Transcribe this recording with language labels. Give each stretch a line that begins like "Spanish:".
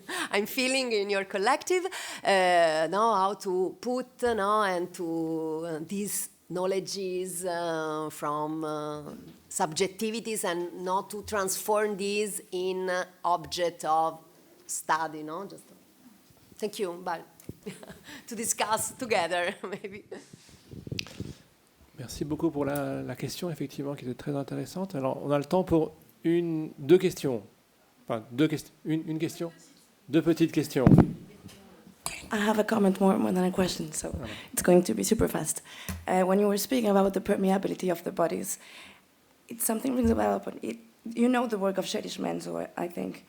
English: I'm feeling in your collective, know how to put and to these knowledges from subjectivities and not to transform these in object of study. No, just thank you, but to discuss together maybe.
French: Merci beaucoup pour la question, effectivement, qui était très intéressante. Alors, on a le temps pour deux questions. Enfin, une question. Deux petites questions.
English: I have a comment more than a question, so it's going to be super fast. When you were speaking about the permeability of the bodies, it's something rings a bell, but you know the work of Shadish Mansour, I think.